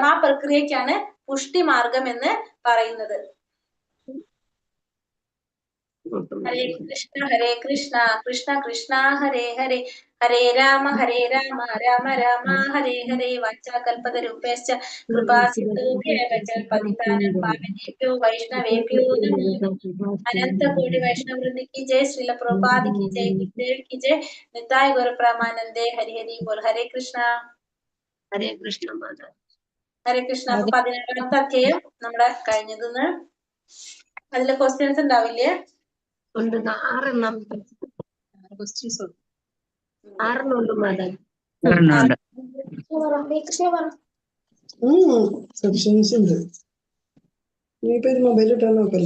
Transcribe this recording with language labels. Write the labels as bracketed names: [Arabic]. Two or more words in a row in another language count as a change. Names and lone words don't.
[Malayalam] ആ പ്രക്രിയക്കാണ് പുഷ്ടിമാർഗം എന്ന് പറയുന്നത്. [Sanskrit] ഹരേ കൃഷ്ണ കൃഷ്ണ കൃഷ്ണ ഹരേ ഹരേ ഹരേ രാമ രാമ രാമ ഹരേ ഹരേ വാചാകൽപതരൂപേശ്ച കൃപാസിന്ധുഭ്യേവ ച പതിതാനാം പാവനേഭ്യോ വൈഷ്ണവേഭ്യോ നമോ [Hindi] अनंत कोटि वैष्णव वृंद की जय, श्रील प्रभुपाद की जय, गुरुदेव की जय, निताय गौर प्रमानंदे। हरि हरि बोल। हरे कृष्णा [Sanskrit] ഹരേ കൃഷ്ണ [Malayalam] മാതാ. [Sanskrit] ഹരേ കൃഷ്ണ. [Malayalam] അപ്പൊ 16ാമത്തെ അധ്യായം നമ്മുടെ കഴിഞ്ഞതെന്ന് അതിലെ ക്വസ്റ്റ്യൻസ് ഉണ്ടാവില്ലേ? ഉണ്ട്, 6 ആറെണ്ണമുണ്ട് മാതാ. മൊബൈൽ ഇട്ടാൻ നോക്കല്ലേ?